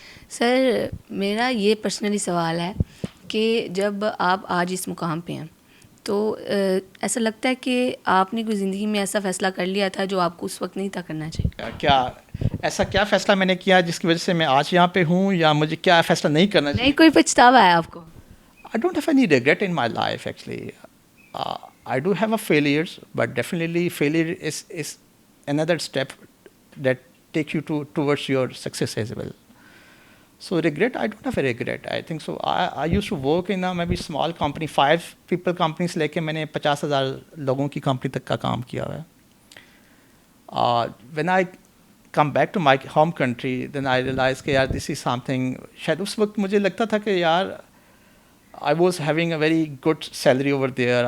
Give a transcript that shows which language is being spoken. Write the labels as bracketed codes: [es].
[ur] سر میرا یہ پرسنلی سوال ہے کہ جب آپ آج اس مقام پہ ہیں تو ایسا لگتا ہے کہ آپ نے کوئی زندگی میں ایسا فیصلہ کر لیا تھا جو آپ کو اس وقت نہیں تھا کرنا چاہیے؟ کیا ایسا کیا فیصلہ میں نے کیا جس کی وجہ سے میں آج یہاں پہ ہوں، یا مجھے کیا فیصلہ نہیں کرنا چاہیے؟ نہیں کوئی پچھتاوا ہے آپ کو؟ [en] I don't have any regret in my life actually. I do have a failures, but definitely failure is another step that takes you towards your success as well. So regret, I don't have a regret. I think so. I used to work in a maybe small company, 5 people companies [ur] لے کے میں نے 50,000 لوگوں کی company تک کا کام کیا ہوا ہے. [en] When I come back to my home country, then I realized [ur] کہ یار [en] this is something. [ur] شاید اس وقت مجھے لگتا تھا کہ یار [en] I was having a very good salary over there.